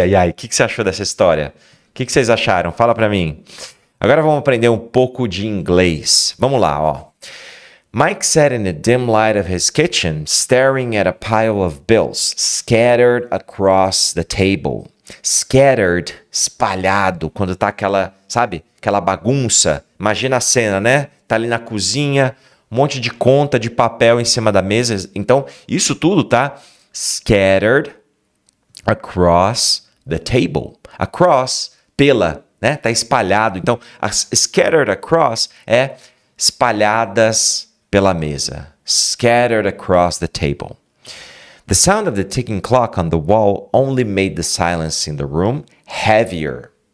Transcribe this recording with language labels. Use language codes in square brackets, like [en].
[pt] O que você achou dessa história? O que vocês acharam? Fala pra mim. Agora vamos aprender um pouco de inglês. Vamos lá, ó. [en] Mike sat in the dim light of his kitchen, staring at a pile of bills scattered across the table. [pt] Scattered, espalhado, quando tá aquela, sabe? Aquela bagunça. Imagina a cena, né? Tá ali na cozinha, um monte de conta de papel em cima da mesa. Então, isso tudo tá [en] scattered across the table. [pt] Across, pela, né? Tá espalhado. Então, scattered across é espalhadas pela mesa. [en] Scattered across the table. The sound of the ticking clock on the wall only made the silence in the room heavier.